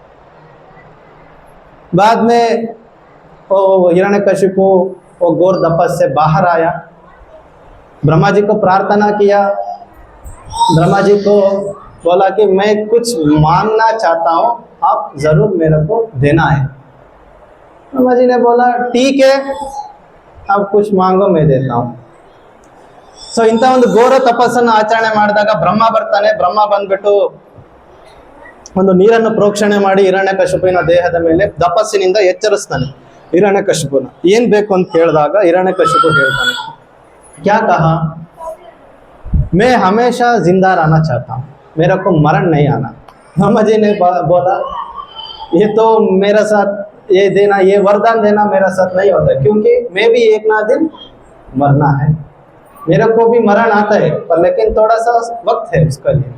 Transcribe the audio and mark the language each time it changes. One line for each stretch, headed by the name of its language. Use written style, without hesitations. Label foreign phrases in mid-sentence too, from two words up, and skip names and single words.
Hindi: बाद में वो हिरण्यकशिपु वो घोर तपस से बाहर आया, ब्रह्मा जी को प्रार्थना किया। ब्रह्मा जी को बोला कि मैं कुछ मांगना चाहता हूँ, आप जरूर मेरे को देना है। ब्रह्मा जी ने बोला ठीक है, आप कुछ मांगो, मैं देता हूँ।
Kannada: ಸೊ ಇಂಥ ಒಂದು ಘೋರ ತಪಸ್ಸನ್ನು ಆಚರಣೆ ಮಾಡಿದಾಗ ಬ್ರಹ್ಮ ಬರ್ತಾನೆ। ಬ್ರಹ್ಮ ಬಂದ್ಬಿಟ್ಟು ಒಂದು ನೀರನ್ನು ಪ್ರೋಕ್ಷಣೆ ಮಾಡಿ ಹಿರಣ್ಯಕಶಿಪುವಿನ ದೇಹದ ಮೇಲೆ ತಪಸ್ಸಿನಿಂದ ಎಚ್ಚರಿಸ್ತಾನೆ ಹಿರಣ್ಯಕಶಿಪುನ। ಏನ್ ಬೇಕು ಅಂತ ಕೇಳಿದಾಗ ಹಿರಣ್ಯಕಶಿಪು ಹೇಳ್ತಾನೆ,
Hindi: क्या कहा? मैं हमेशा जिंदा रहना चाहता हूँ, मेरे को मरण नहीं आना। ब्रह्मा जी ने बोला ये तो मेरा साथ ये देना, ये वरदान देना मेरा साथ नहीं होता है, क्योंकि मैं भी एक ना दिन मरना है, मेरे को भी मरण आता है, पर लेकिन थोड़ा सा वक्त है उसके लिए।